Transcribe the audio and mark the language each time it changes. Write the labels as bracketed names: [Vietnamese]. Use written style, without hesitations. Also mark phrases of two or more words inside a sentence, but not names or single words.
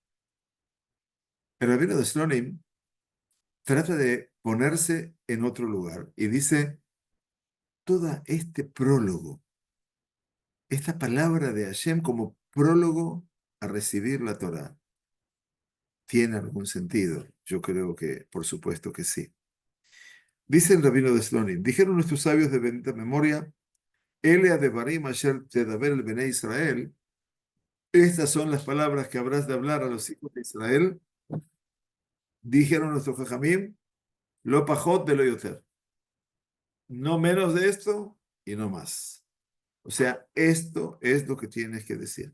[Spanish] El rabino de Slonim trata de ponerse en otro lugar y dice, todo este prólogo, esta palabra de Hashem como prólogo a recibir la Torá, ¿tiene algún sentido? Yo creo que, por supuesto que sí. Dice el rabino de Slonim, dijeron nuestros sabios de bendita memoria, [Hebrew] אלה הדברים אשר תדבר אל בני ישראל, [Spanish] estas son las palabras que habrás de hablar a los hijos de Israel, dijeron nuestros jajamim, [Hebrew] לא פחות ולא יותר. [Spanish] No menos de esto y no más. O sea, esto es lo que tienes que decir.